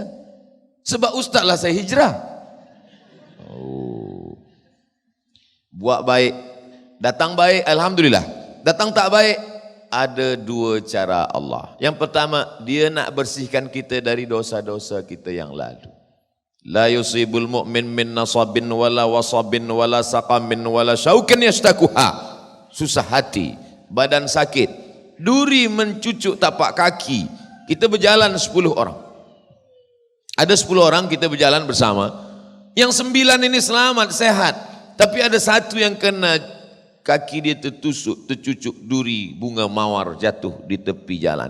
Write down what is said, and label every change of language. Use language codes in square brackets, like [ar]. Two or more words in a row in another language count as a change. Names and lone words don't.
[ms] Sebab ustaz lah saya hijrah. Oh. Buat baik, datang baik, alhamdulillah. Datang tak baik, ada 2 cara Allah. Yang pertama, dia nak bersihkan kita dari dosa-dosa kita yang lalu. [ar] لا يصيب المؤمن من نصب ولا وصب ولا سقم ولا شوك يشتكيها. [ms] Susah hati, badan sakit, duri mencucuk tapak kaki. Kita berjalan 10 orang. Ada 10 orang kita berjalan bersama. Yang 9 ini selamat, sehat. Tapi ada 1 yang kena, kaki dia tertusuk, tercucuk duri bunga mawar jatuh di tepi jalan.